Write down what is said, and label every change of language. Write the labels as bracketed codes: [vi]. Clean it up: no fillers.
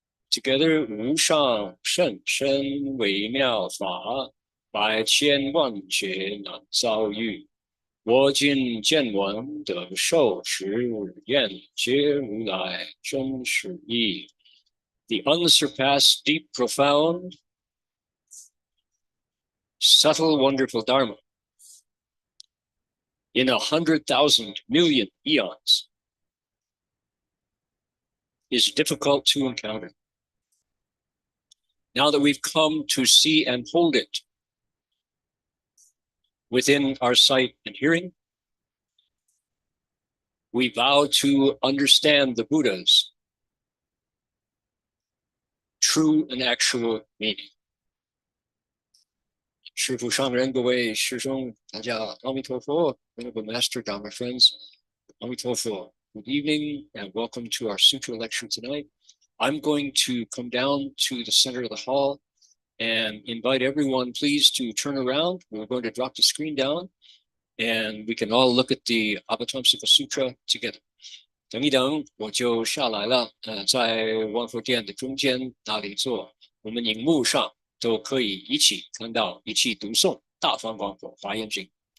[zh] Together, 无上甚深微妙法，百千万劫难遭遇。我今见闻得受持愿，皆如来真实义。 [en] The unsurpassed, deep, profound, subtle, wonderful Dharma in 100,000 million eons is difficult to encounter. Now that we've come to see and hold it within our sight and hearing, we vow to understand the Buddha's true and actual meaning. [zh] 师父上人，各位师兄，大家阿弥陀佛。 [en] Venerable Master Dharma friends, 阿弥陀佛. Good evening and welcome to our Sutra lecture tonight. I'm going to come down to the center of the hall and invite everyone, please, to turn around. We're going to drop the screen down and we can all look at the Avatamsaka Sutra together. [zh] 等一等，我就下来了。在万佛殿的中间那里坐，我们荧幕上都可以一起看到，一起读诵《大方广佛华严经》。